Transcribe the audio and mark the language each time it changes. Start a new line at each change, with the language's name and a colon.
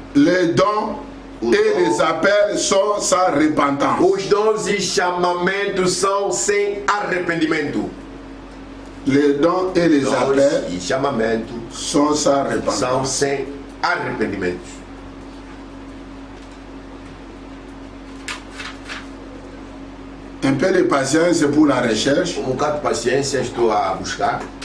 French: les dons et les appels sont sans repentance.
Portuguese: Os dons e chamamentos são sem arrependimento.
French: Les dons et les
Portuguese: Dons
French: appels
Portuguese: e chamamentos
French: sont sans repentance.
Portuguese: sem arrependimento.
French: Un peu de patience pour la recherche.
Portuguese: Um bocado de paciência estou a buscar.